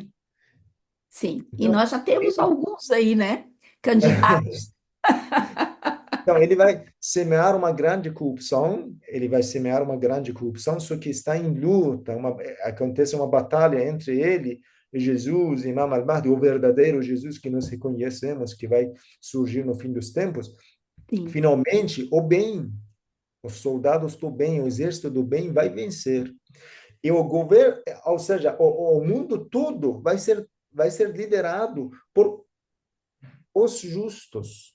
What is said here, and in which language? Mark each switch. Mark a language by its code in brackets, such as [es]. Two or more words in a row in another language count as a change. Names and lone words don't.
[pt] sim. E Então, nós já temos ele, alguns aí, né? Candidatos. então, ele vai semear uma grande corrupção, ele vai semear uma grande corrupção, só que está em luta, acontece uma batalha entre ele e Jesus, Imam al-Mahdi, o verdadeiro Jesus que nós reconhecemos, que vai surgir no fim dos tempos. Sim, Finalmente, o bem, os soldados do bem, o exército do bem vai vencer. E o governo, ou seja, o mundo todo vai ser liderado por os justos,